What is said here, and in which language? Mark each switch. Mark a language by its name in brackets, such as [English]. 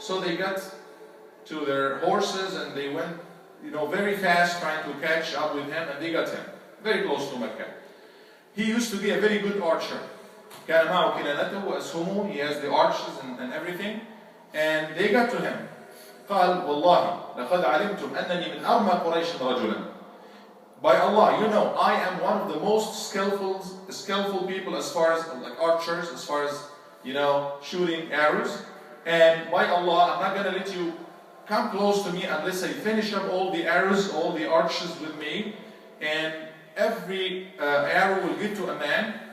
[English] So they got to their horses and they went, very fast trying to catch up with him, and they got him very close to Mecca. He used to be a very good archer. [Arabic] كان معه كنانته وأسهمه, [English] he has the arches and everything, and they got to him. [Arabic] قال والله لقد علمتم أنني من أرمى قريش رجلا. [English] By Allah, I am one of the most skillful people as far as like archers, as far as shooting arrows. And by Allah, I'm not going to let you come close to me unless I finish up all the arrows, all the arches with me, and every arrow will get to a man.